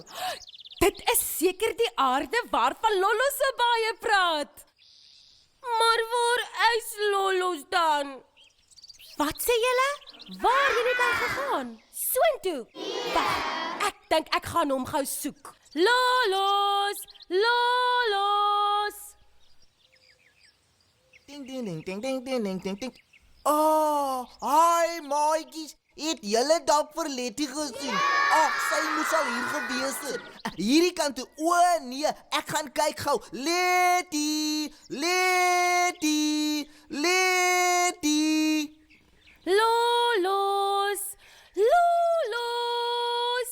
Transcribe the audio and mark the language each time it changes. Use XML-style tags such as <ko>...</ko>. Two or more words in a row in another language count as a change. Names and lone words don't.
<af>Dit is seker die aarde waarvan Lolo so baie praat. Maar waar is Lolos dan? Wat sê julle? Waar het hy gegaan? Soontoe. Wag, ek dink ek gaan hom gou soek. Lolos, Lolos. ding ding ding ding ding ding ding ding ding. Oh, hi maatjies. Het julle dalk vir Letty gesien? Ag, sy moes al hier gewees het. Hierdie kant toe. O nee, ek gaan kyk gou. Letty, Letty, Letty. Lolos, Lolos.</af>